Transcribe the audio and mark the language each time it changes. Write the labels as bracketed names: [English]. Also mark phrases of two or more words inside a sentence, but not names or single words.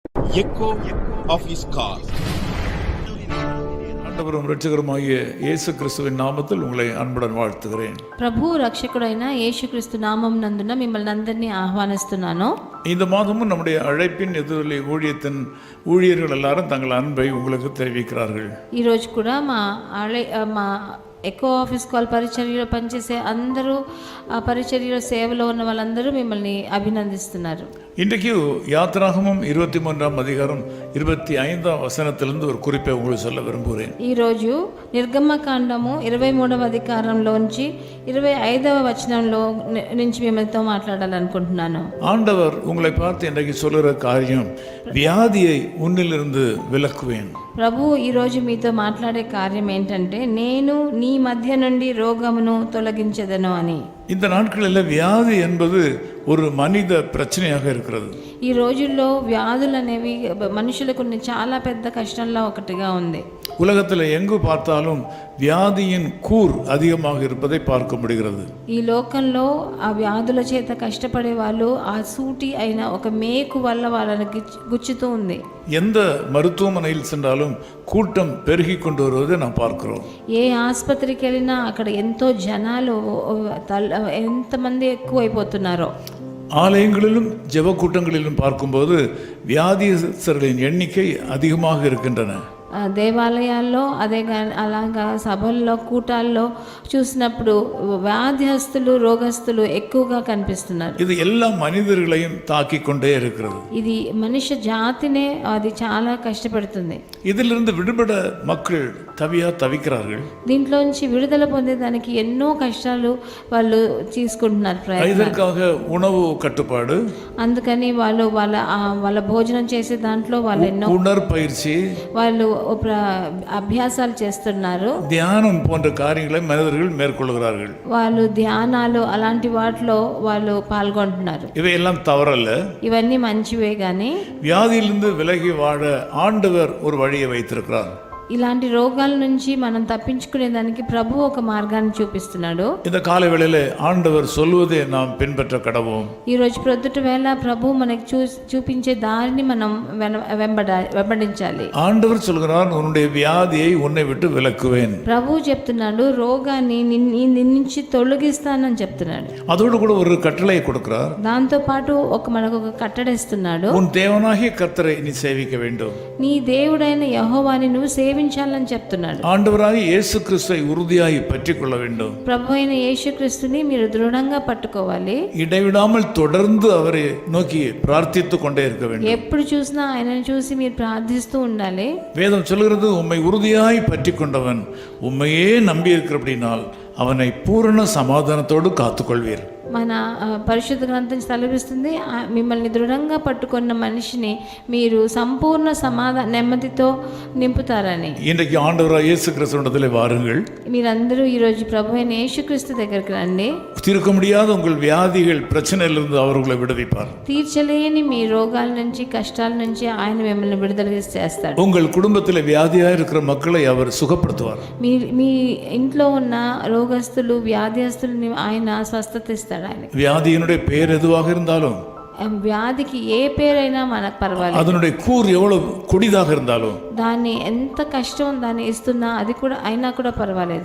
[English] echo of his call. [Tamil] ஆண்டவரும் இரட்சகருமாகிய இயேசு கிறிஸ்துவின் நாமத்தில் உங்களை அன்புடன் வாழ்த்துகிறேன். [Telugu] ప్రభు రక్షకుడైన యేసుక్రీస్తు నామం నందున మిమ్మల్ని అందరినీ ఆహ్వానిస్తున్నాను. [Tamil] இந்த మాదமும் நம்முடைய அழைப்பின் எதிரொலி ஊழியத்தின் ஊழியர்கள் எல்லாரும் தங்கள் அன்பை உங்களுக்கு தெரிவிக்கிறார்கள். [Telugu] ఈరోజు కూడా మా ఎకో ఆఫీస్ కాల్ పరిచర్యలో పనిచేసే అందరూ ఆ పరిచర్యలో సేవలో ఉన్న వాళ్ళందరూ మిమ్మల్ని అభినందిస్తున్నారు. [Tamil] இன்றைக்கு யாத்திராகமம் 23ஆம் அதிகாரம் 25ஆம் வசனத்திலிருந்து ஒரு குறிப்பை உங்களுக்கு சொல்ல விரும்புகிறேன். [Telugu] ఈరోజు నిర్గమకాండము 23వ అధికారంలోంచి 25వ వచనంలో నుంచి మిమ్మల్తో మాట్లాడాలనుకుంటున్నాను. [Tamil] ஆண்டவர் உங்களை பார்த்து இன்றைக்கு சொல்லுகிற காரியம், வியாதியை உன்னிலிருந்து விலக்குவேன். [Telugu] ప్రభు ఈరోజు మీతో మాట్లాడే కార్యం ఏంటంటే, నేను నీ మధ్య నుండి రోగమును తొలగించెదను అని. [Tamil] இந்த நாட்களில் வியாதி என்பது ஒரு மனித பிரச்சனையாக இருக்கிறது. [Telugu] ఈ రోజుల్లో వ్యాధులు అనేవి మనుషులకు చాలా పెద్ద కష్టంలో ఒకటిగా ఉంది. [Tamil] உலகத்தில் எங்கு பார்த்தாலும் வியாதியின் கூர் அதிகமாக இருப்பதை பார்க்க முடிகிறது. [Telugu] ఈ లోకంలో ఆ వ్యాధుల చేత కష్టపడే వాళ్ళు ఆ సూటి అయిన ఒక మేకు వల్ల వాళ్ళని గుచ్చుతూ ఉంది. [Tamil] எந்த மருத்துவமனையில் சென்றாலும் கூட்டம் பெருகி கொண்டு வருவதை நாம் பார்க்கிறோம். [Telugu] ఏ ఆసుపత్రికి వెళ్ళినా అక్కడ ఎంతో జనాలు ఎంతమంది ఎక్కువైపోతున్నారో. [Tamil] ஆலயங்களிலும் ஜெப கூட்டங்களிலும் பார்க்கும்போது வியாதியஸ்தர்களின் எண்ணிக்கை அதிகமாக இருக்கின்றன. [Telugu] దేవాలయాల్లో అలాగా సభల్లో కూటాల్లో చూసినప్పుడు వ్యాధిహస్తులు రోగస్తులు ఎక్కువగా కనిపిస్తున్నారు. [Tamil] இது எல்லா மனிதர்களையும் தாக்கி கொண்டே இருக்கிறது. [Telugu] ఇది మనిషి జాతినే అది చాలా కష్టపెడుతుంది. [Tamil] இதிலிருந்து விடுபட மக்கள் தவிக்கிறார்கள். [Telugu] దీంట్లోంచి విడుదల పొందేదానికి ఎన్నో కష్టాలు వాళ్ళు తీసుకుంటున్నారు ప్రయత్నం. [Tamil] இதற்காக உணவு கட்டுப்பாடு, [Telugu] అందుకని వాళ్ళు వాళ్ళ భోజనం చేసే దాంట్లో వాళ్ళు ఎన్నో [Tamil] உடற்பயிற்சி, [Telugu] వాళ్ళు అభ్యాసాలు చేస్తున్నారు. [Tamil] தியானம் போன்ற காரியங்களை மனிதர்கள் மேற்கொள்கிறார்கள். [Telugu] వాళ్ళు ధ్యానాలు అలాంటి వాటిలో వాళ్ళు పాల్గొంటున్నారు. [Tamil] இவையெல்லாம் தவறல்ல, [Telugu] ఇవన్నీ మంచివే కానీ [Tamil] வியாதியிலிருந்து விலகி வாழ ஆண்டவர் ஒரு வழியை வைத்திருக்கிறார். [Telugu] ఇలాంటి రోగాల నుంచి మనం తప్పించుకునేదానికి ప్రభు ఒక మార్గాన్ని చూపిస్తున్నాడు. [Tamil] இந்த காலை வேளையிலே ஆண்டவர் சொல்வதை நாம் பின்பற்ற கடவோம். [Telugu] ఈ రోజు ప్రొద్దుట వేళ ప్రభు మనకి చూపించే దారిని మనం వెంబడించాలి. [Tamil] ஆண்டவர் சொல்கிறார், உன்னுடைய வியாதியை உன்னை விட்டு விலக்குவேன். [Telugu] ప్రభు చెప్తున్నాడు, రోగాన్ని నీ నుంచి తొలగిస్తానని చెప్తున్నాడు. [Tamil] அதோடு கூட ஒரு கட்டளை கொடுக்கிறார். [Telugu] దాంతో పాటు మనకు ఒక కట్టడిస్తున్నాడు. [Tamil] உன் தேவனாகிய கர்த்தரை நீ சேவிக்க வேண்டும். [Telugu] నీ దేవుడైన యెహోవాని నువ్వు సేవించాలని చెప్తున్నాడు. [Tamil] ஆண்டவராகிய இயேசு கிறிஸ்துவை உறுதியாய் பற்றிக் கொள்ள வேண்டும். [Telugu] ప్రభు అయిన యేసుక్రీస్తుని మీరు దృఢంగా పట్టుకోవాలి. [Tamil] இடைவிடாமல் தொடர்ந்து அவரை நோக்கி பிரார்த்தித்துக் கொண்டே இருக்க வேண்டும். [Telugu] ఎప్పుడు చూసినా ఆయనను చూసి మీరు ప్రార్థిస్తూ ఉండాలి. [Tamil] வேதம் சொல்கிறது, உம்மை உறுதியாய் பற்றிக் கொண்டவன் உம்மையே நம்பி இருக்கிறபடினால் அவனை பூரண சமாதானத்தோடு காத்துக்கொள்வீர். [Telugu] మన పరిశుద్ధ గ్రంథం సెలవిస్తుంది, మిమ్మల్ని దృఢంగా పట్టుకున్న మనిషిని మీరు సంపూర్ణ నెమ్మదితో నింపుతారని. [Tamil] இன்றைக்கு ஆண்டவராகிய இயேசு கிறிஸ்துவிடத்திலே வாருங்கள். [Telugu] మీరందరూ ఈరోజు ప్రభు అయిన యేసుక్రీస్తు దగ్గరికి రండి. [Tamil] தீர்க்க முடியாத உங்கள் வியாதிகள் பிரச்சனையிலிருந்து அவர் உங்களை விடுவிப்பார். [Telugu] తీర్చలేని మీ రోగాల నుంచి కష్టాల నుంచి ఆయన మిమ్మల్ని విడుదల చేస్తాడు. [Tamil] உங்கள் குடும்பத்தில் வியாதியாக இருக்கிற மக்களை அவர் சுகப்படுத்துவார். [Telugu] మీ ఇంట్లో ఉన్న రోగస్తులు వ్యాధిస్తుల్ని ఆయన స్వస్థత ఇస్తాడు. [Tamil] வியாதியினுடைய பெயர் எதுவாக இருந்தாலும், [Telugu] వ్యాధికి ఏ పేరైనా మనకు పర్వాలేదు. [Tamil] அதனுடைய கூர் எவ்வளவு கொடிதாக இருந்தாலும், [Telugu] దాన్ని ఎంత కష్టం దాన్ని ఇస్తున్నా అది కూడా అయినా కూడా పర్వాలేదు.